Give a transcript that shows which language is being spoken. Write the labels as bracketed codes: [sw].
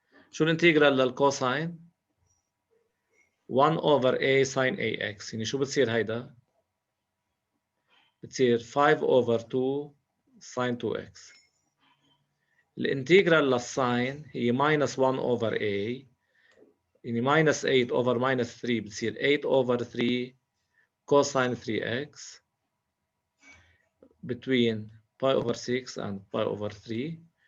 [ar] شو الانتجرال للكوساين؟ [en] 1 over a sin ax. [ar] يعني شو بتصير هيدا؟ بتصير 5 over 2 sin 2x. الانتجرال للساين هي [en] minus 1 over a، [ar] يعني [en] minus 8 over minus 3 [ar] بتصير [en] 8 over 3 cosine 3x between pi over 6 and pi over 3.